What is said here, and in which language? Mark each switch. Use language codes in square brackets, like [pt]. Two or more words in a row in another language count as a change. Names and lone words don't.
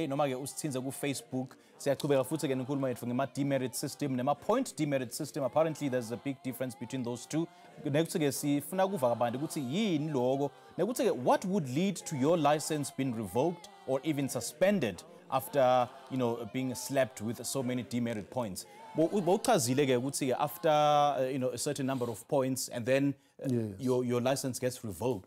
[zu] Noma ke usithinze ku Facebook. Siyaqhubeka futhi ke nenkulumo yethu ngema [en] demerit system [zu] nema [en] point demerit system. Apparently there's a big difference between those two. [zu] Nekuthi ke sifuna kuva abantu ukuthi yini lokho. Nekuthi ke [en] what would lead to your license being revoked or even suspended after, being slapped with so many demerit points? [zu] Bowuchazile ke ukuthi [en] after a certain number of points and then your license gets revoked.